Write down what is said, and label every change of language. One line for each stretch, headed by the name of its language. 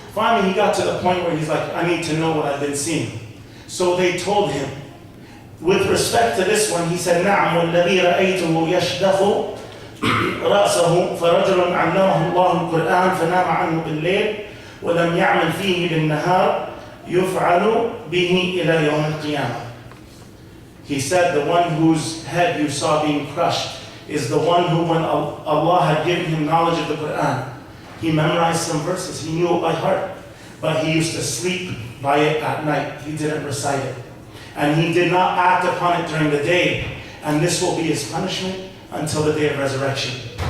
English: Finally, he got to the point where he's like, I need to know what I've been seeing. So they told him, with respect to this one, he said,
Arabic: نعم والذي رأيته يشدخ رأسه فرجل علمه الله القرآن فنام عنه بالليل ولم يعمل فيه بالنهار يفعل به إلى يوم القيامة.
English: He said the one whose head you saw being crushed is the one who, when Allah had given him knowledge of the Quran, he memorized some verses, he knew it by heart, but he used to sleep by it at night. He didn't recite it. And he did not act upon it during the day, and this will be his punishment until the day of resurrection.